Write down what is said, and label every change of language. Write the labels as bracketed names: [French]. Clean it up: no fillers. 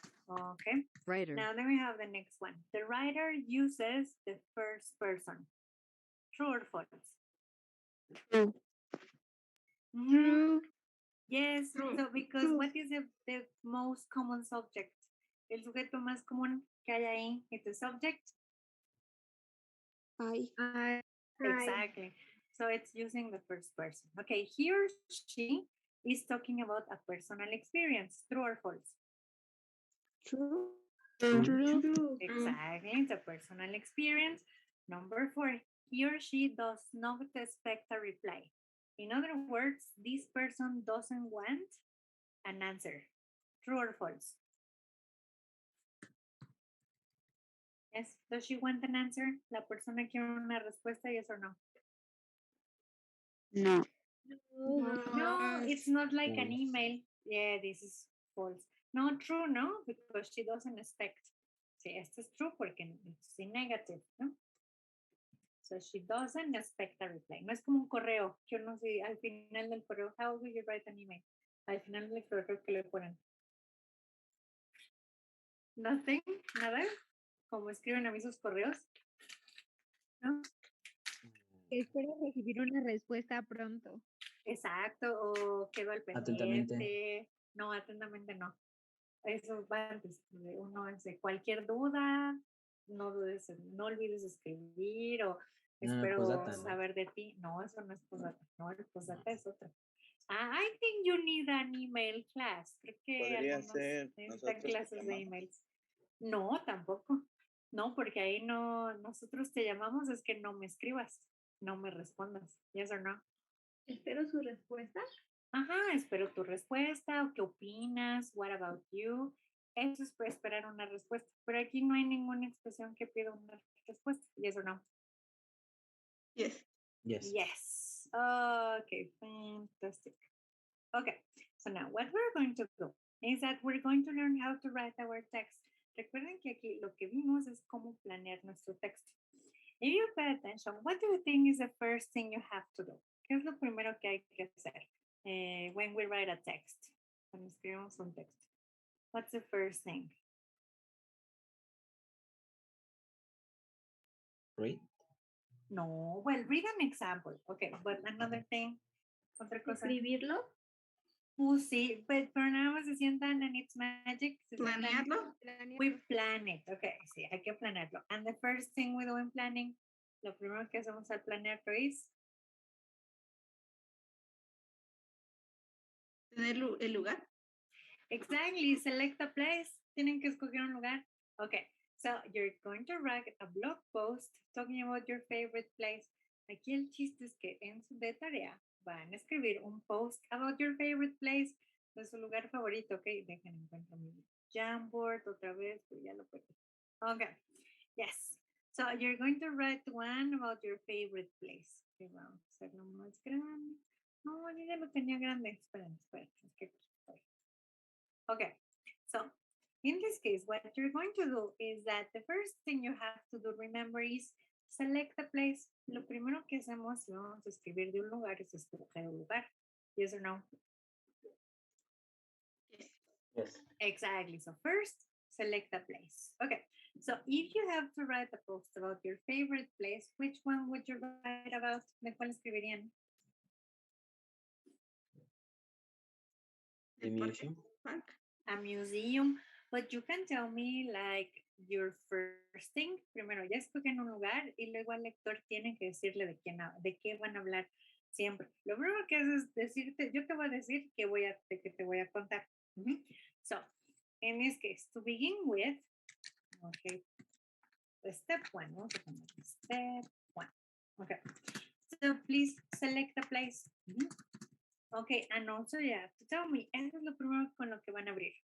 [English] Okay. Writer. Now then we have the next one. The writer uses the first person. True or false? True. True. Yes. True. So because what is the most common subject? [Spanish] El sujeto más común que hay ahí es [English] the subject. I. Exactly. So it's using the first person. Okay, he or she is talking about a personal experience. True or false? True. Exactly. It's a personal experience. Number 4, he or she does not expect a reply. In other words, this person doesn't want an answer. True or false? Yes. Does she want an answer? [Spanish] La persona quiere una respuesta, [English] yes or no? No. No, it's not like an False. email. Yeah, this is false. No, true, no, because she doesn't expect. [Spanish] Sí, esto es [English] true [Spanish] porque [English] it's in negative, [Spanish] ¿no? [English] So she doesn't expect a reply. [Spanish] No es como un correo, que uno sí, al final del correo, [English] how will you write an email? [Spanish] Al final del correo que le ponen. [English] Nothing, [Spanish] nada, como escriben a mí sus correos. ¿No? Espero recibir una respuesta pronto. Exacto, o quedo al Atentamente. pendiente. No, atentamente no. Eso va antes. Uno hace cualquier duda, no dudes, no olvides escribir o espero postdata, ¿no? saber de ti. No, eso no es postdata. No, el postdata es otra. [English] I think you need an email class. [Spanish] Creo que Podría algunos ser necesitan nosotros te clases de llamamos. emails. No, tampoco. No, porque ahí no, nosotros te llamamos, es que no me escribas, no me respondas. [English] Yes or no. [Spanish] Espero su respuesta. Ajá, espero tu respuesta o qué opinas, [English] what about you. [Spanish] Eso es para esperar una respuesta, pero aquí no hay ninguna expresión que pida una respuesta, [English] yes or no. Yes. Yes. Yes. Okay, fantastic. Okay, so now what we're going to do is that we're going to learn how to write our text. [Spanish] Recuerden que aquí lo que vimos es cómo planear nuestro texto. [English] If you pay attention, what do you think is the first thing you have to do? [Spanish] ¿Qué es lo primero que hay que hacer [English] when we write a text? [Spanish] Cuando escribimos un texto. [English] What's the first thing? Read. No, well, read an example. Okay, but another thing. [Spanish] Otra cosa. Escribirlo. Sí, pero nada más se sientan [English] and it's magic. [Spanish] Se sientan, Planearlo. [English] we plan it. [Spanish] Okay, sí, hay que planearlo. [English] And the first thing we do in planning, [Spanish] lo primero que hacemos al planearlo es Tener el lugar. [English] exactly, select a place. [Spanish] Tienen que escoger un lugar. [English] Okay, so you're going to write a blog post talking about your favorite place. [Spanish] Aquí el chiste es que en su de tarea van a escribir un post [English] about your favorite place, [Spanish] de su lugar favorito. Ok, dejen encuentro mi Jamboard otra vez, pues ya lo perdí. [English] Okay, yes. So you're going to write one about your favorite place. [Spanish] Okay, vamos a hacerlo más grande. No, yo ya lo tenía grande. Esperen. Es que [English] okay, so in this case, what you're going to do is that the first thing you have to do, remember, is select a place. [Spanish] Lo primero que hacemos si vamos a escribir de un lugar es escoger un lugar. [English] Yes or no? Yes. Yes. Exactly. So first, select a place. Okay. So if you have to write a post about your favorite place, which one would you write about? [Spanish] ¿De cuál escribirían? [English] The museum. Park. A museum, but you can tell me like your first thing. [Spanish] Primero ya escogen un lugar y luego al lector tiene que decirle de qué van a hablar siempre. Lo primero que haces es decirte, yo te voy a decir que que te voy a contar. [English] So, in this case, to begin with, okay, step one, [Spanish] vamos a poner [English] step one. Okay, so please select a place. Okay, and also you have to tell me, [Spanish] eso es lo primero con lo que van a abrir.